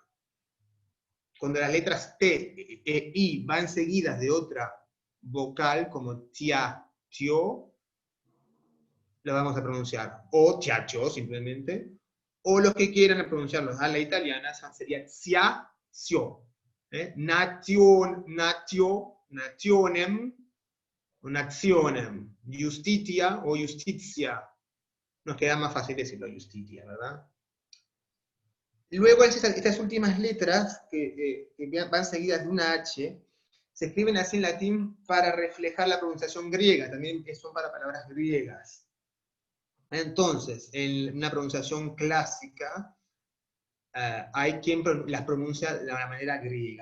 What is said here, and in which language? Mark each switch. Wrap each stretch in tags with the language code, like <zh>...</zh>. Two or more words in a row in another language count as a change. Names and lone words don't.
<es>Cuando las letras T e I van seguidas de otra vocal, como tia, tio, lo vamos a pronunciar o tiacho simplemente, o los que quieran pronunciarlos a la italiana sería sia, sio, nation,</es> <la>natio, nationem, o nationem, justitia o justitia.</la> <es>Nos queda más fácil decirlo justitia, ¿verdad? Luego estas últimas letras que van seguidas de una H, se escriben así en latín para reflejar la pronunciación griega, también son para palabras griegas. Entonces, en una pronunciación clásica, hay quien las pronuncia de la manera griega.</es>